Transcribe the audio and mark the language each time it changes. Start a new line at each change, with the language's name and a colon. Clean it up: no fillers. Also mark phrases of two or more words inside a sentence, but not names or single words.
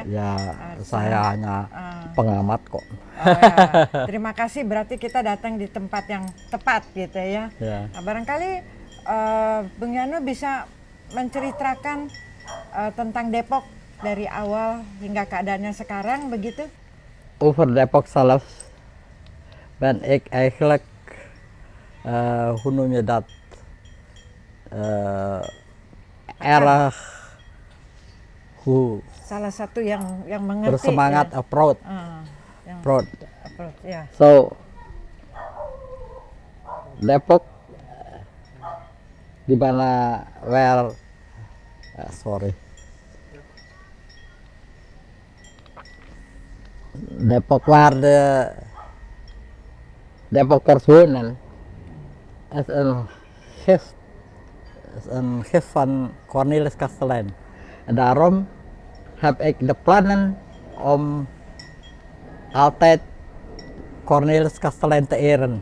Indonesian: Ya, saya hanya pengamat kok. Oh, ya. Terima kasih, berarti kita datang di tempat yang tepat gitu ya. Ya. Nah, barangkali Bung Yano bisa menceritakan tentang Depok dari awal hingga keadaannya sekarang begitu.
Dutch: Over Depok zelf ben ik eigenlijk hoe noem je dat erg hoe
Indonesian: Salah satu yang mengerti bersemangat ya. proud. Yang Proud. approach, ya. So Depok di mana sorry.
Dutch: Depok waar de Depokkers wonen is een gif van Cornelis Kastelein. En daarom heb ik de plannen om altijd Cornelis Kastelein te eren.